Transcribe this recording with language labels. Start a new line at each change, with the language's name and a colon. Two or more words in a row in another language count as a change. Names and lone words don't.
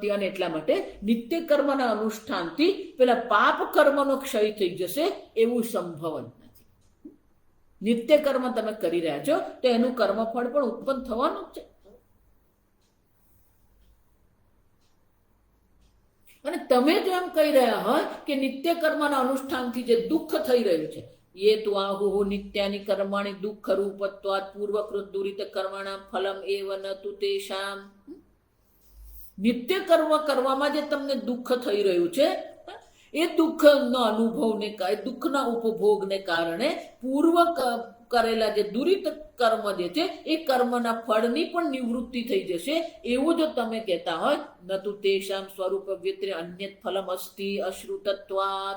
Gujarati: અને એટલા માટે નિત્ય કર્મના અનુષ્ઠાનથી પેલા પાપ કર્મનો ક્ષય થઈ જશે એવું સંભવ જ નથી. નિત્ય કર્મ તમે કરી રહ્યા છો તો એનું કર્મફળ પણ ઉત્પન્ન થવાનું જ છે. અને તમે જો એમ કહી રહ્યા હોય કે નિત્ય કર્મના અનુષ્ઠાનથી જે દુઃખ થઈ રહ્યું છે,
Sanskrit: ये तु आहुः नित्यानि कर्माणि दुःख रूपत्वात् पूर्वकृत दुरित कर्मणां फलम एव न तु तेषां.
Gujarati: નિત્ય કર્મ કરવામાં જે તમને દુઃખ થઈ રહ્યું છે એ દુઃખનો અનુભવને કારણે, દુઃખના ઉપભોગને કારણે પૂર્વ કરેલા જે દુરિત કર્મ જે છે એ કર્મના ફળની પણ નિવૃત્તિ થઈ જશે એવું જો તમે કહેતા હોય,
Sanskrit: न तु तेषां स्वरूप व्यतिरे अन्यत फलम अस्ति अश्रुतत्वात्.